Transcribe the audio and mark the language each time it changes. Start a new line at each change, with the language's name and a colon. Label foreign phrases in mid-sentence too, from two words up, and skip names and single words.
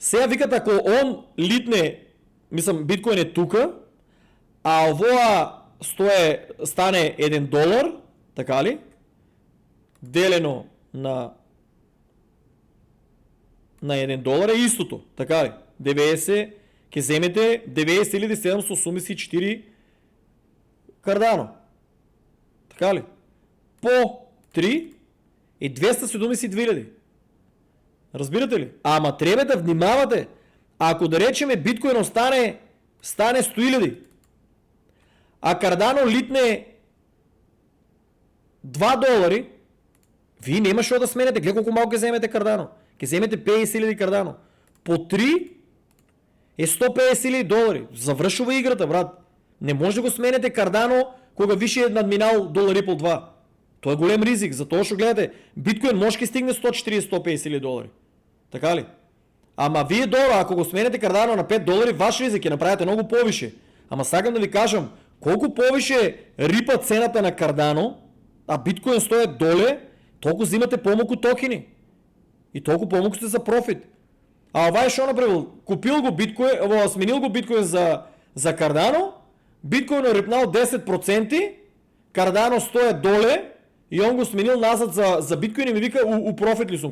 Macedonian: Сега викат, ако он литне, мислам, биткоин е тука, а овоа стане $1, така ли? Делено на $1 е истото, така ли? 90, ке вземете 90.784 Cardano. Така ли? По 3 е 272 000. Разбирате ли?
Bulgarian: Ама трябва да внимавате. Ако да речеме биткоин стане 100 000, а Cardano литне $2, вие няма шо да сменете. Гледай колко малко ке вземете Cardano. Ке вземете 50 000 Cardano. По 3 е $150,000.
Macedonian: Завършва играта, брат. Не може да го сменете Cardano, кога више е надминал $1 по 2. Това е голем ризик. Затова ще гледате. Биткоин може да стигне 140-150,000. Така ли? Ама вие долу, ако го сменете Cardano на $5, ваш ризик е направите много повише. Ама сакам да ви кажам, колко повише рипа цената на Cardano,
Bulgarian: а биткоин стоят доле, толкова взимате по-малко токени. И толкова по-малко сте за профит.
Macedonian: А това е шо направил? Купил го биткоин, сменил го биткоин за Cardano, биткоин е рипнал 10%, Cardano стоят доле и он го сменил назад за биткоин и ми вика у профит ли съм?